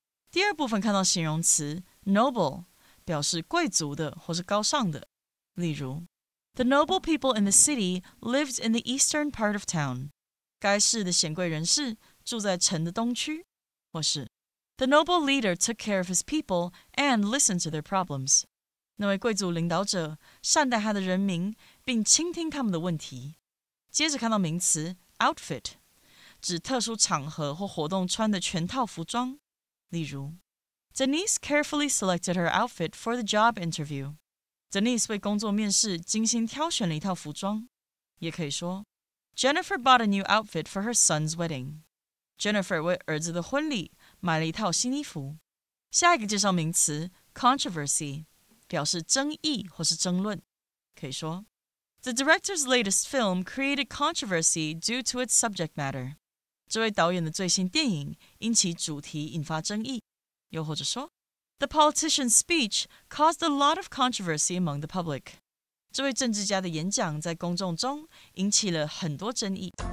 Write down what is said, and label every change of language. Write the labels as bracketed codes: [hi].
[zh] 第二部分看到形容词 noble 表示贵族的或是高尚的，例如 [en] The noble people in the city lived in the eastern part of town. [zh] 该市的显贵人士住在城的东区，或是 [en] The noble leader took care of his people and listened to their problems. [zh] 那位贵族领导者善待他的人民，并倾听他们的问题。接着看到名词 outfit 指特殊场合或活动穿的全套服装，例如 [en] Denise carefully selected her outfit for the job interview. [zh] Denise 为工作面试精心挑选了一套服装。也可以说 [en] Jennifer bought a new outfit for her son's wedding. [zh] Jennifer 为儿子的婚礼买了一套新衣服。下一个介绍名词 controversy 表示争议或是争论。可以说 [en] The director's latest film created controversy due to its subject matter. [zh] 这位导演的最新电影因其主题引发争议。又或者说 [en] The politician's speech caused a lot of controversy among the public. [zh] 这位政治家的演讲在公众中引起了很多争议。